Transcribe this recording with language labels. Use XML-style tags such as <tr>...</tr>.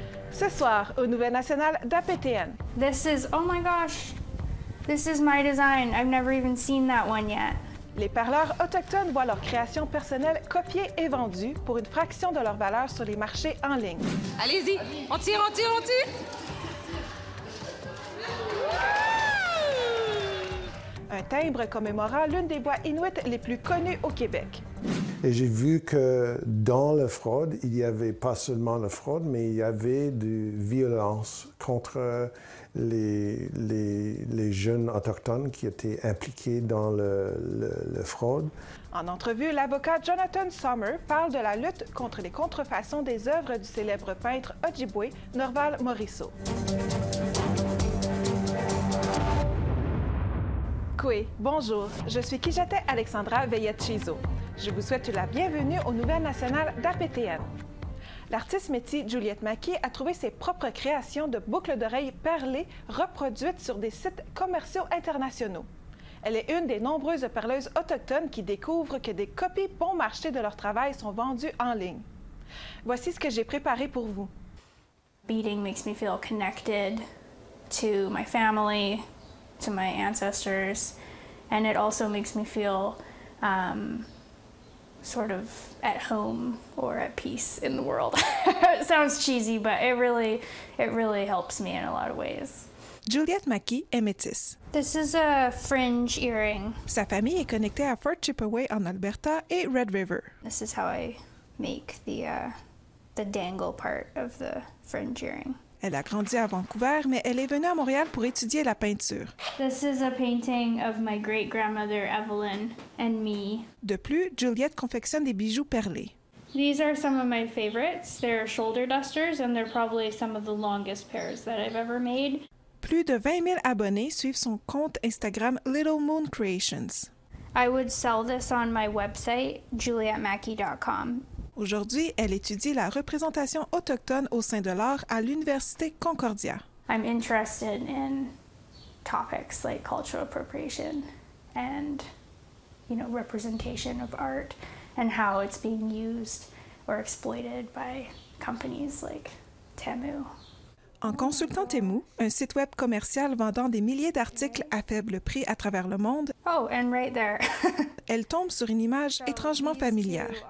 <fr>Ce soir, aux Nouvelles nationales d'APTN.</fr> <en>This is, oh my gosh, this is my design. I've never even seen that one yet.</en> <fr>Les parleurs autochtones voient leur création personnelle copiée et vendue pour une fraction de leur valeur sur les marchés en ligne. Allez-y, on tire, on tire, on tire! Un timbre commémorant l'une des voix inuites les plus connues au Québec. Et j'ai vu que dans la fraude, il n'y avait pas seulement la fraude, mais il y avait de violence contre les jeunes autochtones qui étaient impliqués dans la fraude. En entrevue, l'avocat Jonathan Sommer parle de la lutte contre les contrefaçons des œuvres du célèbre peintre Ojibwe, Norval Morisseau. Koué, bonjour, je suis Kijate Alexandra Veillette-Chizo. Je vous souhaite la bienvenue aux Nouvelles nationales d'APTN. L'artiste métis Juliette Maki a trouvé ses propres créations de boucles d'oreilles perlées reproduites sur des sites commerciaux internationaux. Elle est une des nombreuses perleuses autochtones qui découvrent que des copies bon marché de leur travail sont vendues en ligne. Voici ce que j'ai préparé pour vous.</fr> <en>Beading makes me feel connected to my family, to my ancestors, and it also makes me feel sort of at home or at peace in the world. It sounds cheesy, but it really helps me in a lot of ways.</en> <fr>Juliette Maki est métisse.</fr> <en>This is a fringe earring.</en> <fr>Sa famille est connectée à Fort Chippewa en Alberta et Red River.</fr> <en>This is how I make the dangle part of the fringe earring.</en> <fr>Elle a grandi à Vancouver, mais elle est venue à Montréal pour étudier la peinture.</fr> <en>This is a painting of my great-grandmother Evelyn and me.</en> <fr>De plus, Juliette confectionne des bijoux perlés.</fr> <en>These are some of my favorites. They're shoulder dusters and they're probably some of the longest pairs that I've ever made.</en> <fr>Plus de 20 000 abonnés suivent son compte Instagram Little Moon Creations.</fr> <en>I would sell this on my website, julietmaki.com.</en> <fr>Aujourd'hui, elle étudie la représentation autochtone au sein de l'art à l'Université Concordia.</fr> <en>I'm interested in topics like cultural appropriation and, representation of art and how it's being used or exploited by companies like Temu.</en> <fr>En consultant Temu, un site web commercial vendant des milliers d'articles à faible prix à travers le monde,</fr> <en>oh, and right there.</en> <fr>elle tombe sur une image étrangement familière.</fr>